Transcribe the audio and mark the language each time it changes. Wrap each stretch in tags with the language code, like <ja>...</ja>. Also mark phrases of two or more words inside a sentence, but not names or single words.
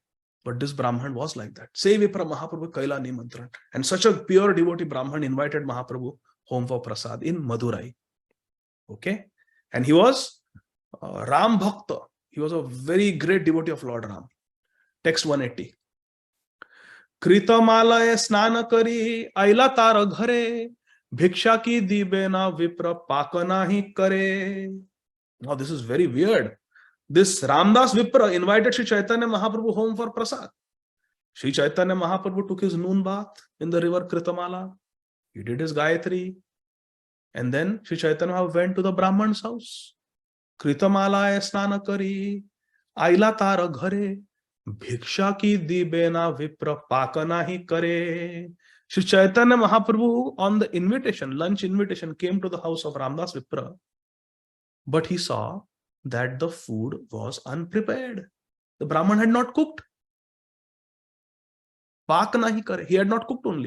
<en>But this Brahman was like that.</en> <bn>সেই বিপ্র মহাপ্রভু কৈল নিমন্ত্রণ.</bn> <en>And such a pure devotee Brahman invited Mahaprabhu home for prasad in Madurai. Okay? And he was Ram Bhakta. He was a very great devotee of Lord Ram. Text 180.</en> <bn>কৃতমালায় স্নান করি আইলা তার ঘরে ভিক্ষা কি দিবেন বিপ্র পাক না করে.</bn> <en>Now this is very weird. This Ramdas Vipra invited Sri Chaitanya Mahaprabhu home for prasad. Sri Chaitanya Mahaprabhu took his noon bath in the river Kritamala. He did his Gayatri. And then Sri Chaitanya Mahaprabhu went to the Brahman's house.</en> <bn>কৃতমালা স্নান করি আইলা তার ঘরে ভিক্ষা কি দিবেন বিপ্র পাক না করে.</bn> <en>Sri Chaitanya Mahaprabhu on the invitation, lunch invitation, came to the house of Ramdas Vipra. But he saw that the food was unprepared. The Brahman had not cooked.</en> <bn>পাক না করে.</bn> <en>He had not cooked only.</en>